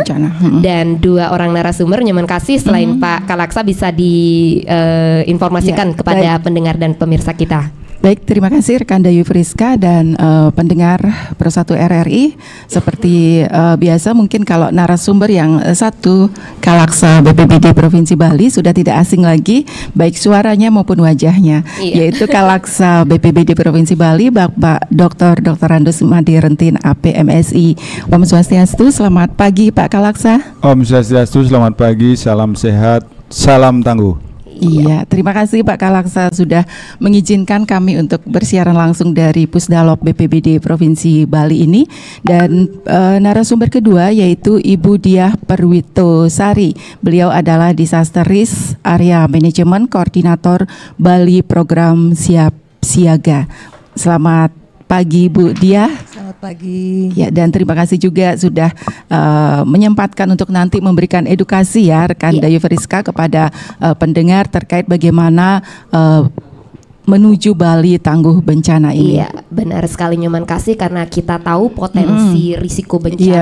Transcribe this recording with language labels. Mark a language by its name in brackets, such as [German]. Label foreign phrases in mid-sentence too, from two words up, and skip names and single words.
[Indonesian] Dan dua orang narasumber, Nyoman Kasih, selain Pak Kalaksa bisa diinformasikan kepada pendengar dan pemirsa kita. Baik, terima kasih rekan Dayu Friska dan pendengar Pro 1 RRI. Seperti biasa mungkin kalau narasumber yang satu Kalaksa BPBD Provinsi Bali sudah tidak asing lagi baik suaranya maupun wajahnya, yaitu Kalaksa BPBD Provinsi Bali Bapak Dr. Andus Madi Rentin APMSI. Om Swastiastu, selamat pagi Pak Kalaksa. Om Swastiastu, selamat pagi, salam sehat, salam tangguh. Iya, terima kasih Pak Kalaksa sudah mengizinkan kami untuk bersiaran langsung dari Pusdalop BPBD Provinsi Bali ini. Dan narasumber kedua yaitu Ibu Diah Perwitosari. Beliau adalah [English] Disaster Risk Area Management [Indonesian] Koordinator Bali Program Siap Siaga. Selamat pagi Bu Diah. Selamat pagi. Ya, dan terima kasih juga sudah menyempatkan untuk nanti memberikan edukasi ya rekan Dayu Friska kepada pendengar terkait bagaimana menuju Bali tangguh bencana ini. Iya, benar sekali Nyoman Kasih, karena kita tahu potensi risiko bencana